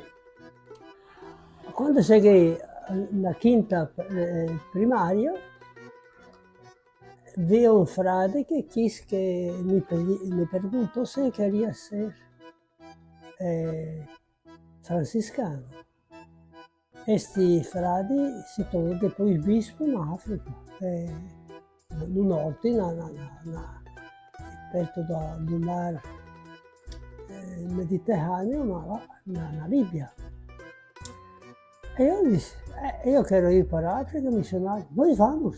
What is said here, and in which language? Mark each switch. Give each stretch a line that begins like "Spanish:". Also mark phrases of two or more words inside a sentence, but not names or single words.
Portuguese: Quando cheguei na quinta primária, vi um frade que me perguntou se eu queria ser franciscano.
Italian: questi frati si tornano
Portuguese: depois bispo na África, no norte, perto do mar Mediterrâneo, na Líbia. E eu disse, eu quero ir para a África missionário, nós vamos.